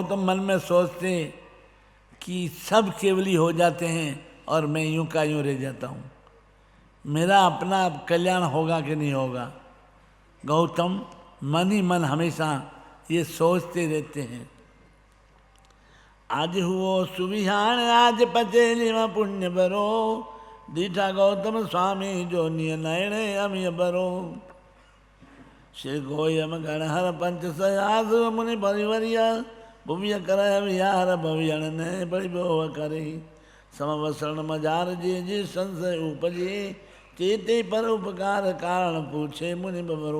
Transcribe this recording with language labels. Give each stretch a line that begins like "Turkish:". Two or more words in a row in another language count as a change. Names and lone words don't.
Hindi: और गौतम मन में सोचते कि सब केवली हो जाते हैं और मैं यूं का यूं रह जाता हूँ। मेरा अपना कल्याण होगा कि नहीं होगा। गौतम मन ही मन हमेशा ये सोचते रहते हैं।
Gujarati: આજ હુઓ સુવિહાન આજ પચેલી મેં પુણ્ય બરો, દીઠા ગૌતમ સ્વામી જો નિય નયને અમિય બરો। શ્રી ગોયમ ગણહર પંચ સયાસ મુનિ પરિવરિયા, ભુવિય કર વિહાર ભવિયણ ને પરિભવ કરે। સમવસરણ મજાર જે સંશય ઉપજે, ચેતે પર ઉપકાર કારણ પૂછે મુનિ બવરો।